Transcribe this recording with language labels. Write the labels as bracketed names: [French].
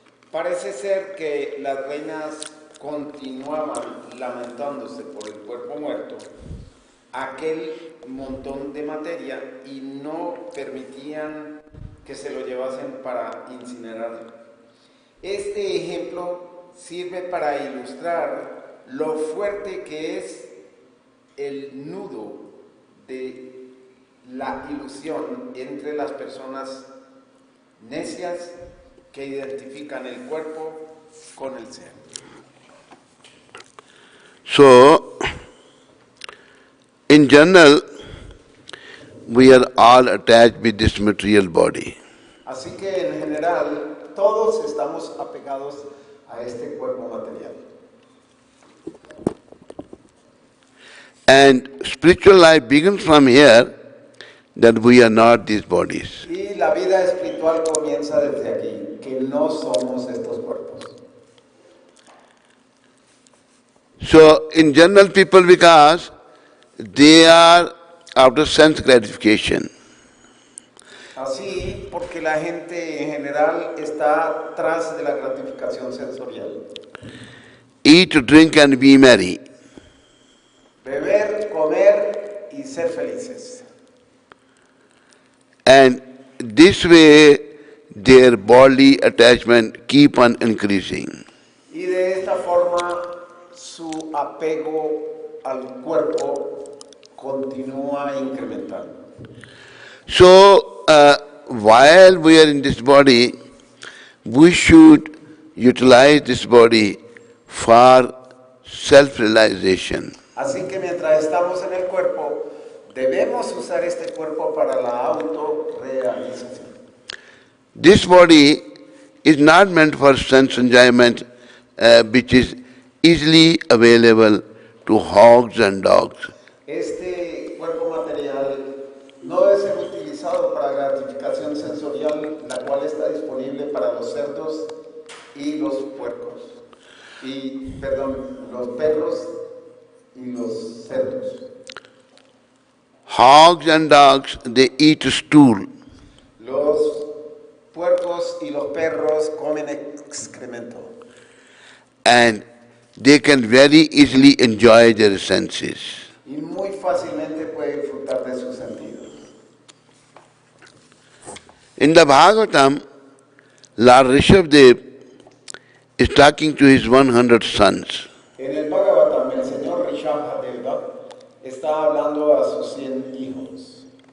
[Spanish] Parece ser que las reinas continuaban lamentándose por el cuerpo muerto, aquel montón de materia, y no permitían que se lo llevasen para incinerarlo. Este ejemplo sirve para ilustrar lo fuerte que es el nudo de la ilusión entre las personas necias que identifican el cuerpo con el ser. [English] So, in general, we are all attached with this material body. [Spanish] Así que en general todos estamos apegados a este cuerpo material. [English] And spiritual life begins from here, that we are not these bodies. [Spanish] Y la vida espiritual comienza desde aquí, que no somos estos cuerpos. [English] So, in general, people, because they are after sense gratification. [Spanish] Así, porque la gente en general está tras de la gratificación sensorial. [English] Eat, drink, and be merry. [Spanish] Beber, comer y ser felices. [English] And this way, their bodily attachment keep on increasing. [Spanish] Y de esta forma, su apego al cuerpo continúa incrementando. [English] So, while we are in this body, we should utilize this body for self-realization. [Spanish] Así que mientras estamos en el cuerpo, debemos usar este cuerpo para la autorrealización. [English] This body is not meant for sense enjoyment, which is easily available to hogs and dogs. [Spanish] Este cuerpo material no debe ser utilizado para gratificación sensorial, la cual está disponible para los cerdos y los puercos. Los perros y los cerdos. [English] Hogs and dogs, they eat stool. [Spanish] Los puercos y los perros comen excremento. [English] And they can very easily enjoy their senses. [Spanish] Y muy fácilmente puede disfrutar de sus sentidos. [English] In the Bhagavatam, Lord Rishabdev is talking to his 100 sons. [Spanish] En el Bhagavatam, el señor Rishabdeva está hablando a sus 100 hijos.